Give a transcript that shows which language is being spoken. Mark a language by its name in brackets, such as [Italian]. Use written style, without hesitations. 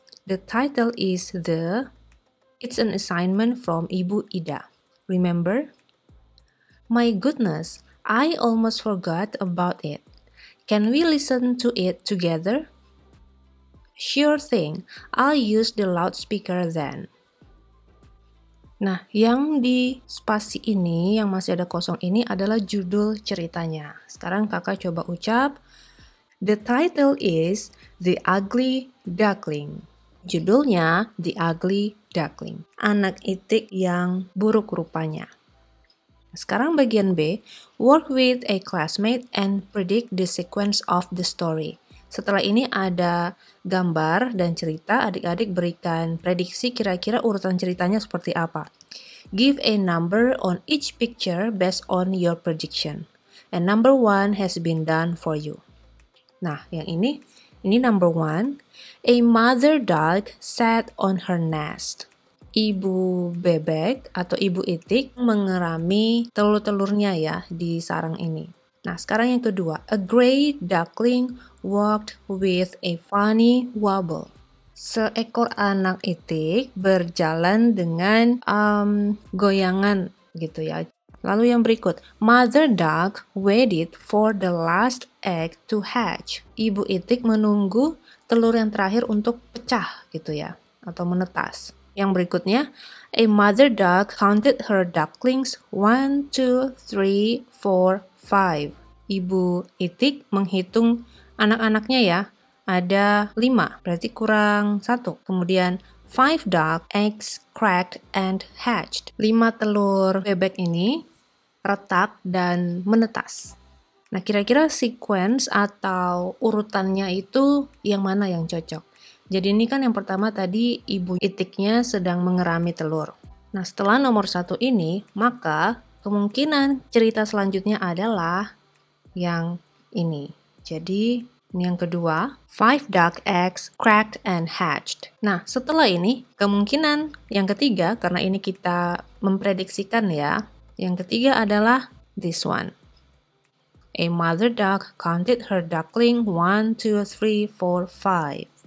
[English] The title is It's an assignment from Ibu Ida. Remember? My goodness, I almost forgot about it. Can we listen to it together? Sure thing, I'll use the loudspeaker then. [Indonesian] Nah, yang di spasi ini, yang masih ada kosong ini adalah judul ceritanya. Sekarang kakak coba ucap. [English] The title is The Ugly Duckling. [Indonesian] Judulnya The Ugly Duckling. Anak itik yang buruk rupanya. Sekarang bagian B. [English] Work with a classmate and predict the sequence of the story. [Indonesian] Setelah ini ada gambar dan cerita, adik-adik berikan prediksi kira-kira urutan ceritanya seperti apa. [English] Give a number on each picture based on your prediction. And number 1 has been done for you. [Indonesian] Nah, yang ini [English] number 1. A mother duck sat on her nest. [Indonesian] Ibu bebek atau ibu itik mengerami telur-telurnya ya di sarang ini. Nah, sekarang yang kedua. [English] A gray duckling walked with a funny wobble. [Indonesian] Seekor anak itik berjalan dengan goyangan gitu ya. Lalu yang berikut. [English] Mother duck waited for the last egg to hatch. [Indonesian] Ibu itik menunggu telur yang terakhir untuk pecah gitu ya, atau menetas. Yang berikutnya, [English] a mother duck counted her ducklings 1, 2, 3, 4, 5. [Indonesian] Ibu itik menghitung anak-anaknya ya, ada 5, berarti kurang 1. Kemudian [English] 5 duck eggs cracked and hatched. [Indonesian] 5 telur bebek ini retak dan menetas. Nah, kira-kira sequence atau urutannya itu yang mana yang cocok? Jadi ini kan yang pertama tadi ibu itiknya sedang mengerami telur. Nah, setelah nomor 1 ini, maka kemungkinan cerita selanjutnya adalah yang ini. Jadi Ini yang kedua, [English] 5 duck eggs cracked and hatched. [Indonesian] Nah, setelah ini, kemungkinan yang ketiga, karena ini kita memprediksikan ya, yang ketiga adalah [English] this one. A mother duck counted her duckling 1, 2, 3, 4, 5.